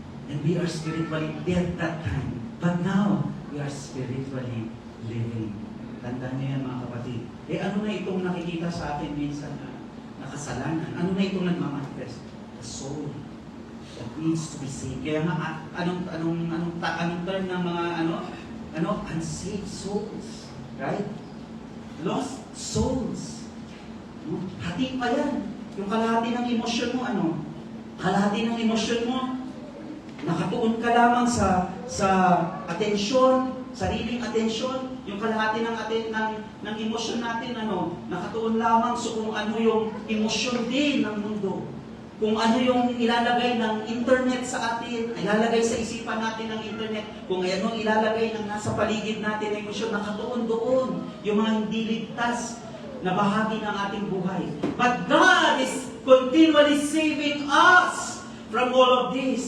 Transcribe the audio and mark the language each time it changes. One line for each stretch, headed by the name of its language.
English: And we are spiritually dead that time. But now, we are spiritually
Filipino: living. Tandaan niyo yan mga kapatid. Ano na itong nakikita sa atin minsan na kasalanan? Ano na itong nagmamanifest?
English: The soul that needs to be saved.
Filipino: Kaya nga, anong term ng mga
English: unsaved souls.
Filipino: Right?
English: Lost souls.
Filipino: Hati pa yan. Yung kalahati ng emosyon mo, kalahati ng emosyon mo, nakatuon ka lamang sa atensyon, sariling atensyon, yung kalahati ng emosyon natin, nakatuon lamang sa kung ano yung emosyon din ng mundo. Kung ano yung ilalagay ng internet sa atin, ilalagay sa isipan natin ng internet, kung ano ilalagay ng nasa paligid natin ng emosyon, nakatuon doon yung mga hindi ligtas na bahagi ng ating buhay.
English: But God is continually saving us from all of this.